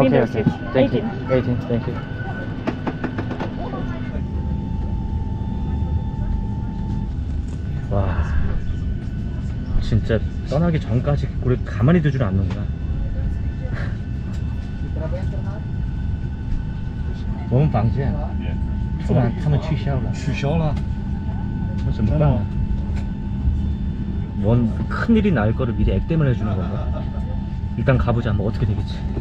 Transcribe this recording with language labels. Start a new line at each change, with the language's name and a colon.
English: Window okay. seat. Thank 18. you. 18, thank you.
Korean: 와, 진짜 떠나기 전까지 우리 가만히 두질 않는구나.
Chinese: 我们房间突然他们取消了。我怎么办？
Korean: 뭔 큰일이 날 거를 미리 액땜을 해주는 건가? 일단 가보자. 뭐 어떻게 되겠지.